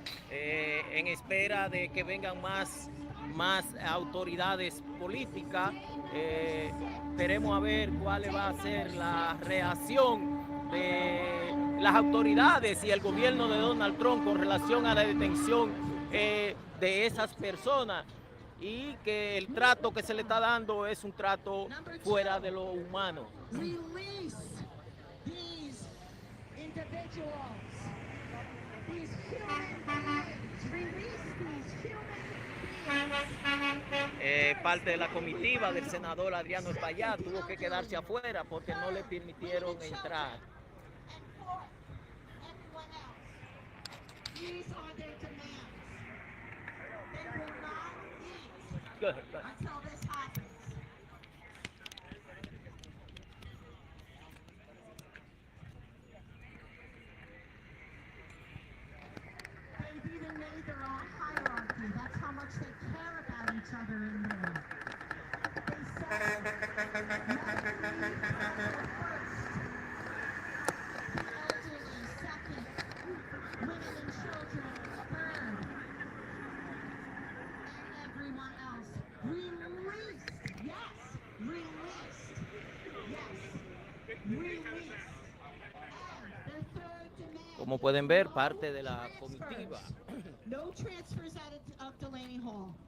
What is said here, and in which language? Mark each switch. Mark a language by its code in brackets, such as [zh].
[es] En espera de que vengan más autoridades políticas, esperemos a ver cuál va a ser la reacción de las autoridades y el gobierno de Donald Trump con relación a la detención de esas personas, y que el trato que se le está dando es un trato fuera de lo humano. [en] Release these individuals, these human beings. Release these human beings. [es] Parte de la comitiva del senador Adriano Espaillat tuvo que quedarse afuera porque no le permitieron entrar. [en] And for everyone else, these are their demands. They will not eat Good. until this happens. They've even made their own hierarchy. That's how much they care about each other in there. They said, medically first, the elderly second, women and children third, and everyone else released. Yes, released. Yes, released. And their third demand. [es] Como pueden ver, parte de la comitiva. [en] No transfers out of Delaney Hall.